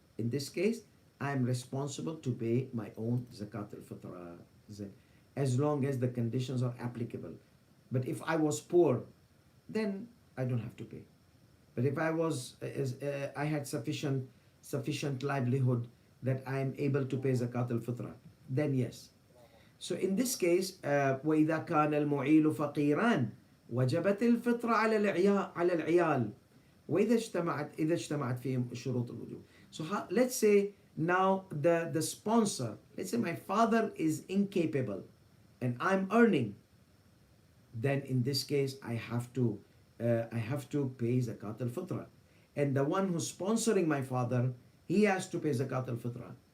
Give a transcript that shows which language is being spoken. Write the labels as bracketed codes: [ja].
[en] In this case, I am responsible to pay my own zakat al-fitra, as long as the conditions are applicable. But if I was poor, then I don't have to pay. But if I had sufficient livelihood that I am able to pay zakat al-fitra, then yes. So in this case, [ar] وَإِذَا كَانَ الْمُعِيلُ فَقِيرًا وَجَبَتِ الْفِطْرَ عَلَى الْعِيَالِ وَإِذَا اجْتَمَعَتْ فِيهِمْ شُرُوطُ الْوُجُوبِ. [en] So let's say now the sponsor, let's say my father is incapable and I'm earning, then in this case I have to pay zakat al-fitra. And the one who's sponsoring my father, he has to pay zakat al-fitra.